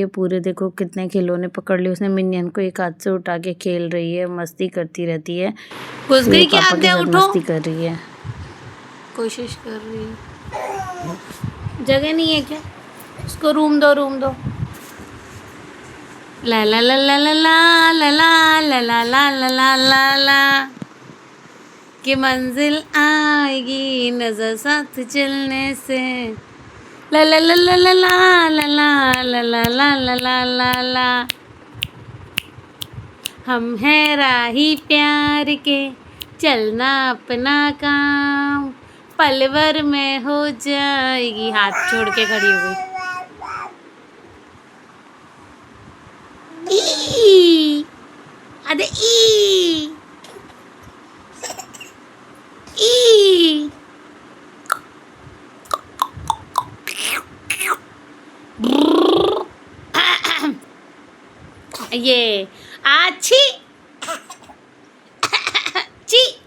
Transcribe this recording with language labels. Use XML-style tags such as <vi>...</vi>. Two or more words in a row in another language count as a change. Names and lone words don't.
<hi>पूरे देखो कितने खिलौने पकड़ लिए उसने। मिनियन को एक हाथ से उठा के खेल रही है, मस्ती करती रहती है। घुस गई क्या पापा के आद्या? साथ उठो, मस्ती कर रही है, कोशिश कर रही है। जगह नहीं है क्या? उसको रूम दो, रूम दो। ला ला ला ला ला ला ला ला ला ला ला ला ला ला ला कि मंजिल आएगी नजर साथ चलने से। ला ला ला ला ला ला ला ला ला ला ला ला ला ला ला। हम हैं राही प्यार के, चलना अपना काम, पलवर में हो जाएगी। हाथ छोड़ के खड़ी हो गई। ई अरे ई ई ये आछी ची।</hi>